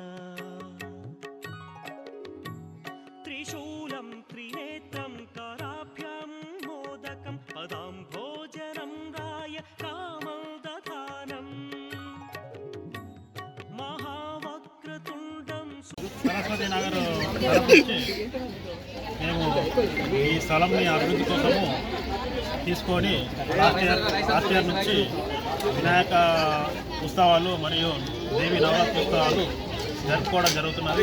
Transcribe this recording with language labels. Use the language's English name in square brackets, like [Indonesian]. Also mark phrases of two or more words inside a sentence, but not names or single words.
[Sanskrit] त्रिशूलं त्रिनेत्रं कराभ्यां मोदकं पदाम्भोजरङ्गाय कामं दधानम् महावक्रतुण्डं [Telugu] సరస్వతి నగర్ తరపు నుంచి మేము ఈ స్థలంని అభివృద్ధి కోసము తీసుకొని [English] last year [Telugu] నుంచి వినాయక ఉత్సవాలు మరియు దేవి నవరాత్రి ఉత్సవాలు జరుపుకోవడం జరుగుతున్నది.